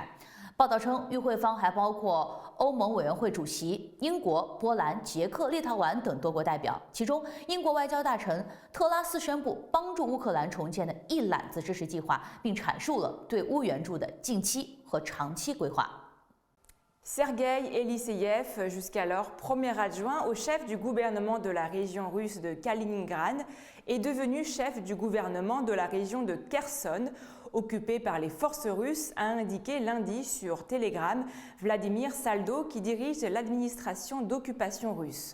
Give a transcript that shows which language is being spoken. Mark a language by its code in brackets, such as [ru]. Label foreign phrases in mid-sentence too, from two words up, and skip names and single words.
[zh] 报道称，与会方还包括欧盟委员会主席、英国、波兰、捷克、立陶宛等多国代表。其中，英国外交大臣特拉斯宣布帮助乌克兰重建的一揽子支持计划，并阐述了对乌援助的近期和长期规划。 [fr] Sergueï Eliseyev, jusqu'alors premier adjoint au chef du gouvernement de la région russe de Kaliningrad, est devenu chef du gouvernement de la région de Kherson, occupé par les forces russes, a indiqué lundi sur Telegram Vladimir Saldo, qui dirige l'administration d'occupation russe.